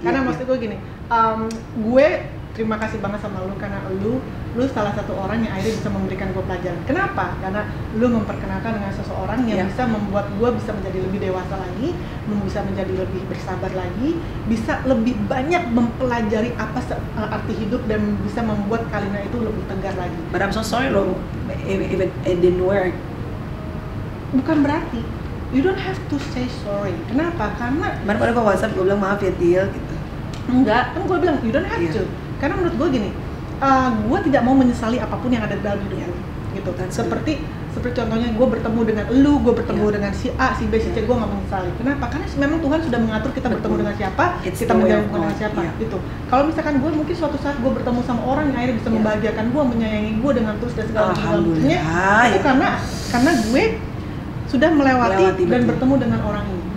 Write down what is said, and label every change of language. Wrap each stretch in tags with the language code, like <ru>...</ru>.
<id>Karena maksud gue gini, gue terima kasih banget sama lu karena lu salah satu orang yang akhirnya bisa memberikan gue pelajaran. Kenapa? Karena lu memperkenalkan dengan seseorang yang bisa membuat gue bisa menjadi lebih dewasa lagi, bisa menjadi lebih bersabar lagi, bisa lebih banyak mempelajari apa arti hidup dan bisa membuat Kalina itu lebih tegar lagi.</id> <en>But I'm so sorry loh, even it didn't work.</en> <id>Bukan berarti</id> <en>you don't have to say sorry.</en> <id>Kenapa? Karena kemarin pada gue WhatsApp gue bilang maaf ya Til gitu. Enggak, kan gue bilang</id> <en>you don't have to.</en> <id>Karena menurut gue gini, gue tidak mau menyesali apapun yang ada dalam hidup gue, gitu. Seperti contohnya gue bertemu dengan lu, gue bertemu dengan si A, si B, si C, gue nggak menyesali. Kenapa? Karena memang Tuhan sudah mengatur kita bertemu dengan siapa, kita menjalin dengan siapa, gitu. Kalau misalkan gue mungkin suatu saat gue bertemu sama orang yang akhirnya bisa membahagiakan gue, menyayangi gue dengan tulus dan segala macamnya, itu karena gue sudah melewati dan bertemu dengan orang ini.</id>